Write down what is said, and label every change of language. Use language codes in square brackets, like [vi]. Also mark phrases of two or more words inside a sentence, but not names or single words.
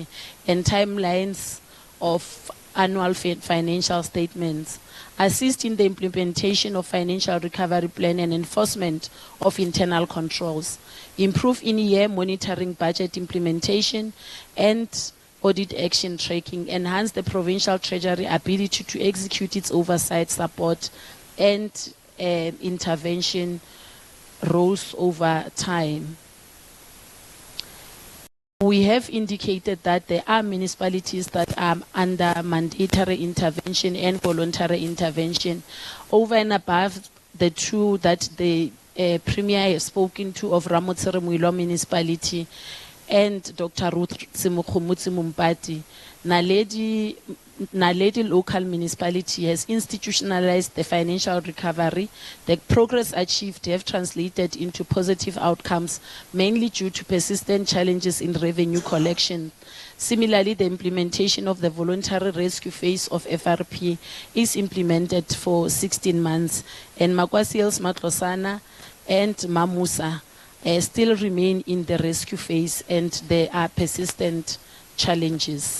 [en] and timelines of annual financial statements, assist in the implementation of financial recovery plan and enforcement of internal controls, improve in-year monitoring, budget implementation, and audit action tracking, enhance the provincial treasury ability to execute its oversight, support, and intervention roles over time. We have indicated that there are municipalities that are under mandatory intervention and voluntary intervention, over and above the two that the Premier has spoken to of Ramotsere Muilo municipality and Dr. Ruth Tsimukhumutsi Mumpati. Naledi Naledi local municipality has institutionalized the financial recovery. The progress achieved have translated into positive outcomes, mainly due to persistent challenges in revenue collection. Similarly, the implementation of the voluntary rescue phase of FRP is implemented for 16 months, and Makwasiels, Matlosana, and Mamusa still remain in the rescue phase, and there are persistent challenges.